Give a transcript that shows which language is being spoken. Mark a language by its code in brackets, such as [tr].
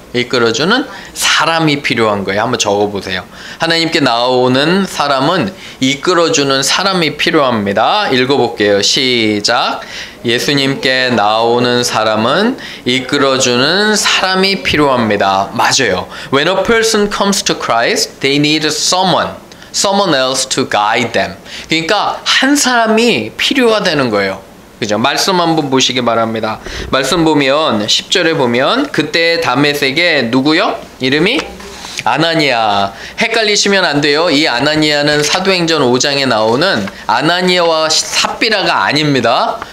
[ko] 이끌어주는 사람이 필요한 거예요. 한번 적어보세요. 하나님께 나오는 사람은 이끌어주는 사람이 필요합니다. 읽어볼게요. 시작. 예수님께 나오는 사람은 이끌어주는 사람이 필요합니다. 맞아요. [en] When a person comes to Christ, they need someone else to guide them. [ko] 그러니까 한 사람이 필요하다는 거예요. 그죠? 말씀 한번 보시기 바랍니다. 말씀 보면 10절에 보면 그때 다메섹에 누구요? 이름이 아나니아. 헷갈리시면 안 돼요. 이 아나니아는 사도행전 5장에 나오는 아나니아와 삽비라가 아닙니다.